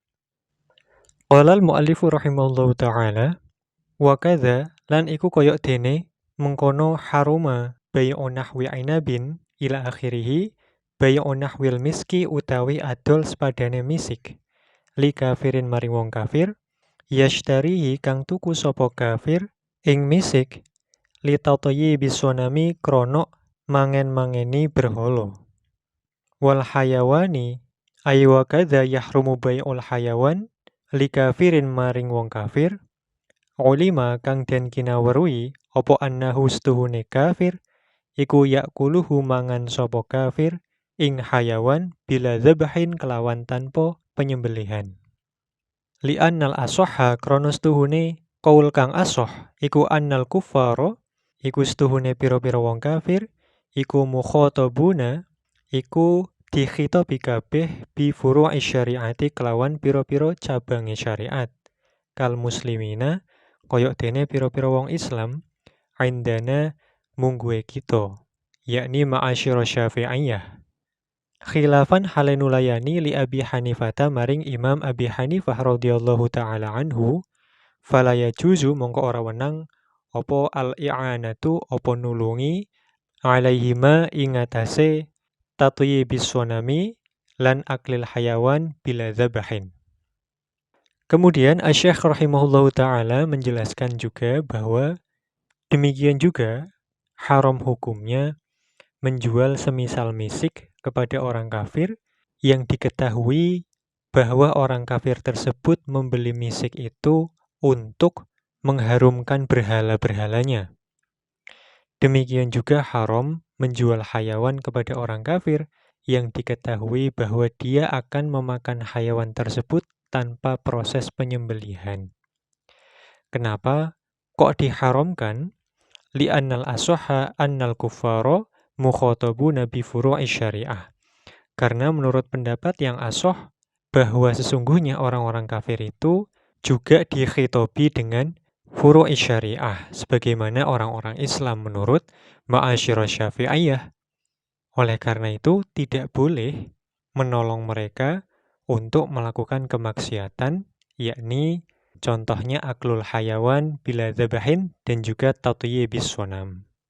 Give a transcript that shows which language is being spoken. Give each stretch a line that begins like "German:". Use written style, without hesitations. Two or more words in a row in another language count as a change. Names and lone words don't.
Arabic: قال المؤلف رحمه الله تعالى وكذا
Javanese: lan iku koyok dene mengkono
Arabic: حرم بيع نحو عنب إلى آخره بيع نحو المسك
Javanese: utawi adol sepadane misik
Arabic: لكافر
Javanese: maring wong kafir, yashtarihi kang tuku sapa kafir ing misik
Arabic: لتطييب الصنم
Javanese: krono mangen-mangeni berhala.
Arabic: والحيوان أي وكذا يحرم بيع الحيوان لكافر
Javanese: maring wong kafir, ulima kang den kinaweruhi apa annahu stuhune kafir iku yakuluhu mangan sapa kafir ing hayawan
Arabic: بلا ذبح
Javanese: kelawan tanpa penyembelihan.
Arabic: لأن الأصح
Javanese: krono stuhune qaul kang asoh iku
Arabic: أن الكفار
Javanese: iku stuhune pira-pira wong kafir iku mukhatabuna iku dikhitabi kabeh
Arabic: بفروع الشريعة
Javanese: kelawan pira-pira cabange syariat
Arabic: كالمسلمين
Javanese: koyok dene pira-pira wong Islam indana mungguhe kita yakni
Arabic: معاشر الشافعية خلافا
Javanese: halenulayani
Arabic: لأبي حنيفة
Javanese: maring Imam Abi Hanifah
Arabic: رضي الله تعالى عنه فلا يجوز
Javanese: mongko ora wenang apa al-i'anatu apa nulungi alaihima ingatase
Arabic: تطييب الصنم
Javanese: lan
Arabic: أكل الحيوان بلا ذبح.
Indonesian: Kemudian Asy-Syaikh
Arabic: رحمه الله تعالى
Indonesian: menjelaskan juga bahwa demikian juga haram hukumnya menjual semisal misik kepada orang kafir yang diketahui bahwa orang kafir tersebut membeli misik itu untuk mengharumkan berhala-berhalanya. Demikian juga haram menjual hayawan kepada orang kafir yang diketahui bahwa dia akan memakan hayawan tersebut tanpa proses penyembelihan. Kenapa kok diharamkan?
Arabic: لأن الأصح أن الكفار مخاطبون بفروع الشريعة.
Indonesian: Karena menurut pendapat yang asoh bahwa sesungguhnya orang-orang kafir itu juga dikhitobi dengan
Arabic: فروع الشريعة
Indonesian: sebagaimana orang-orang Islam menurut
Arabic: معاشر الشافعية.
Indonesian: Oleh karena itu tidak boleh menolong mereka untuk melakukan kemaksiatan, yakni contohnya
Arabic: أكل الحيوان بلا ذبح
Indonesian: dan juga
Arabic: تطييب الصنم.